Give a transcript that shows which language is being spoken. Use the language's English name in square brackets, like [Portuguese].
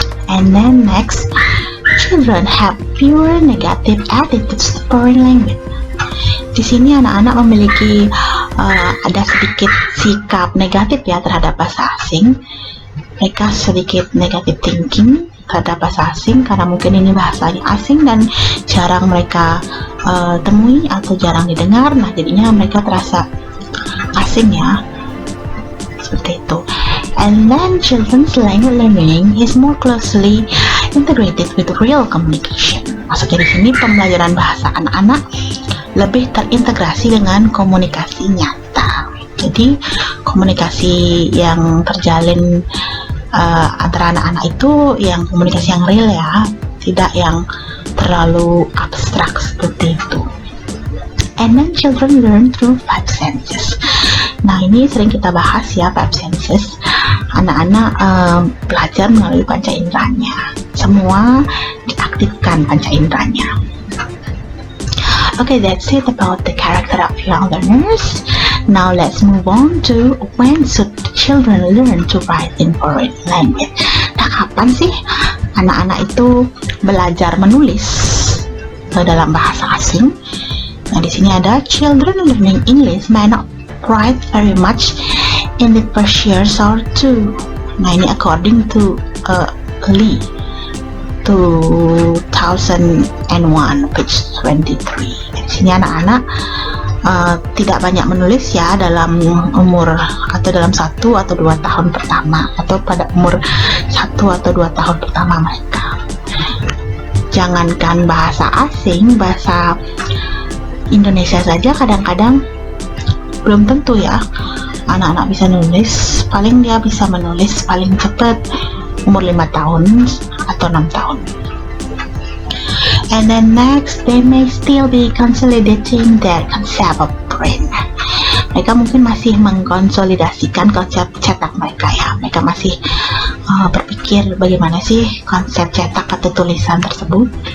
[English] And then next, children have fewer negative attitudes to foreign language. [Indonesian] Di sini anak-anak memiliki ada sedikit sikap negatif ya terhadap bahasa asing. Mereka sedikit [English] negative thinking [Indonesian] terhadap bahasa asing karena mungkin ini bahasanya asing dan jarang mereka temui atau jarang didengar. Nah, jadinya mereka terasa asing ya, seperti itu. [English] And then children's language learning is more closely integrated with real communication. [Indonesian] Maksudnya di sini pembelajaran bahasa anak-anak lebih terintegrasi dengan komunikasi nyata. Jadi komunikasi yang terjalin antara anak-anak itu yang komunikasi yang real ya, tidak yang terlalu abstrak seperti itu. [English] And then children learn through 5 senses. [Indonesian] Nah, ini sering kita bahas ya, [English] 5 senses. [Indonesian] Anak-anak belajar melalui panca inderanya. Semua diaktifkan panca inderanya. [English] Okay, that's it about the character of young learners. Now let's move on to when should children learn to write in foreign language. [Indonesian] Nah, kapan sih anak-anak itu belajar menulis dalam bahasa asing? Nah, di sini ada [English] children learning English may not write very much in the first years or two. [Indonesian] Nah, ini [English] according to Lee 2001 page 23. [Indonesian] Di sini anak-anak tidak banyak menulis ya dalam umur atau dalam 1 atau 2 tahun pertama atau pada umur 1 atau 2 tahun pertama mereka. Jangankan bahasa asing, bahasa Indonesia saja kadang-kadang belum tentu ya anak-anak bisa nulis. Paling dia bisa menulis paling cepat umur 5 tahun atau 6 tahun. [English] And then next, they may still be consolidating their concept of brain. [Indonesian] Mereka mungkin masih mengkonsolidasikan konsep cetak mereka ya. Mereka masih berpikir bagaimana sih konsep cetak atau tulisan tersebut.